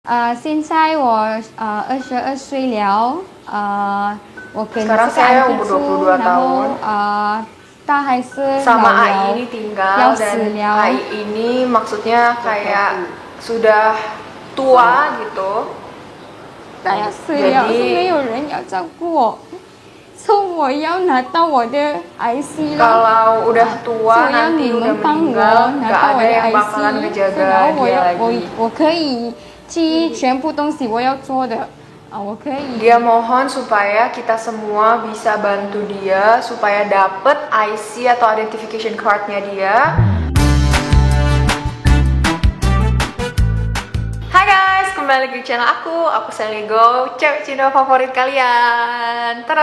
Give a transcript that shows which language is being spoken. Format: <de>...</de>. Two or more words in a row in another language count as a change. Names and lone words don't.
<zh>现在我22岁了，我跟这</zh> <id>Sekarang</id> <zh>个</zh> <id>saya</id> <zh>安迪</zh> <id>umur</id> <zh>住，</zh> <id>22</id> <zh>然后</zh> <id>tahun.</id> <zh>他还是</zh> <id>Sama</id> <zh>老</zh> <id>AI</id> <zh>了</zh> <id>ini tinggal</id> <zh>要死</zh> <id>dan</id> <zh>了。</zh> <id>AI ini maksudnya kayak sudah tua gitu.</id> <zh>他要死了，是没有人要照顾我，所以我要拿到我的 IC 了。</zh> <id>Kalau udah tua</id> <zh>所以要</zh> <id>nanti</id> <zh>你</zh> <id>udah</id> <zh>们帮</zh> <id>meninggal</id> <zh>我拿</zh> <id>gak</id> <zh>到我</zh> <id>ada</id> <zh>的</zh> <id>yang bakalan</id> <zh>IC，</zh> <id>ngejaga</id> <zh>然后</zh> <id>dia lagi.</id> <zh>我可以去全部东西我要做的，我可以。</zh> <id>Dia mohon supaya kita semua bisa bantu dia supaya dapet IC atau identification cardnya dia. Hai guys, kembali lagi di channel aku Sally Go, cewek Cina favorit kalian.</id>